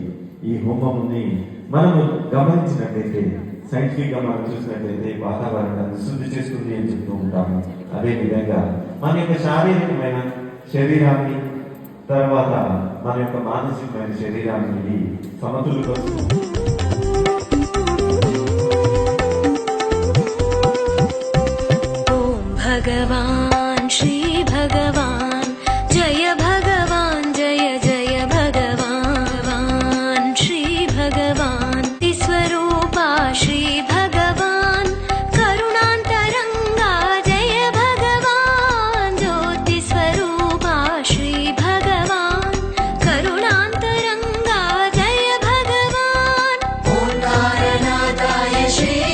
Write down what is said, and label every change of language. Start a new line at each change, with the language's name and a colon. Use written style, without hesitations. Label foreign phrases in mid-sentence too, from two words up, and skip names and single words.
Telugu: ఈ హోమముని మనము గమనించినట్లయితే, సైంటిఫిక్ గా మనం చూసినట్లయితే వాతావరణాన్ని శుద్ధి చేస్తుంది అని చెప్తూ ఉంటాము. అదేవిధంగా మన యొక్క శారీరకమైన శరీరాన్ని, తర్వాత మన యొక్క మానసికమైన శరీరాన్ని సమతుల్యపరుస్తుంది.
Sanskrit: भगवान श्री भगवान जय भगवान जय जय भगवान श्री भगवान स्वरूपा श्री भगवान करुणांतरंगा जय भगवान ज्योति स्वरूपा श्री भगवान करुणांतरंगा जय भगवान ओंकारनाथाय श्री